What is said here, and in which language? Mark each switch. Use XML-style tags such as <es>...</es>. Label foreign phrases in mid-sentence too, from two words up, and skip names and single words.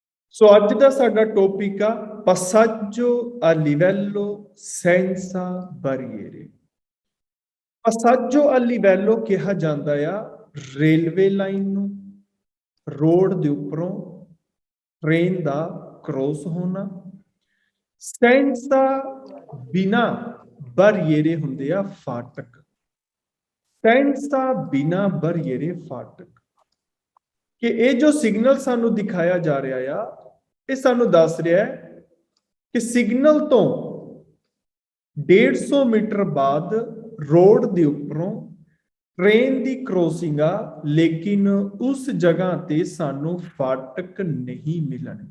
<pa>ਸੋ ਅੱਜ ਦਾ ਸਾਡਾ ਟੌਪਿਕ ਆ</pa> <it>passaggio a livello senza barriere। passaggio a livello</it> <pa>ਕਿਹਾ ਜਾਂਦਾ ਆ ਰੇਲਵੇ ਲਾਈਨ ਨੂੰ, ਰੋਡ ਦੇ ਉੱਪਰੋਂ ਟ੍ਰੇਨ ਦਾ ਕ੍ਰੋਸ ਹੋਣਾ। senza ਬਿਨਾ barriere ਹੁੰਦੇ ਆ ਫਾਟਕ। senza ਬਿਨਾ barriere ਫਾਟਕ ਕਿ ਇਹ ਜੋ ਸਿਗਨਲ ਸਾਨੂੰ ਦਿਖਾਇਆ ਜਾ ਰਿਹਾ ਆ, ਇਹ ਸਾਨੂੰ ਦੱਸ ਰਿਹਾ ਹੈ ਕਿ ਸਿਗਨਲ ਤੋਂ 150 ਮੀਟਰ ਬਾਅਦ ਰੋਡ ਦੇ ਉੱਪਰੋਂ ਟ੍ਰੇਨ ਦੀ ਕ੍ਰੋਸਿੰਗ ਆ, ਲੇਕਿਨ ਉਸ ਜਗ੍ਹਾ ਤੇ ਸਾਨੂੰ ਫਾਟਕ ਨਹੀਂ ਮਿਲਣਗੇ।</pa>